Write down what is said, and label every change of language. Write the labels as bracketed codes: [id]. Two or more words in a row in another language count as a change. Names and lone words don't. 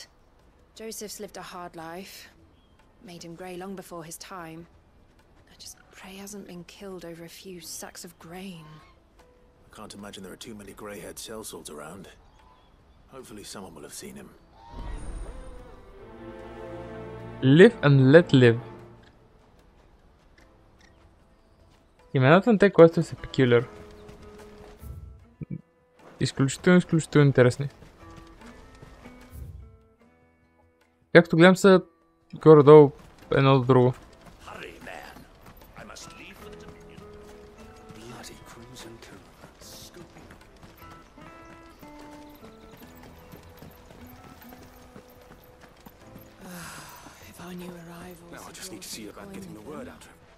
[en] Joseph's lived a hard life. Made him grey long before his time. I just pray he hasn't been killed over a few sacks of grain. I can't imagine there are too many grey-haired sellswords around. Hopefully someone will have seen him. Live and let live. [bg] Имената на тези квестове са peculiar. Изключително интересни. Както гледам са горе-долу едно до друго. [en] Now I just need to see about getting the word out to him.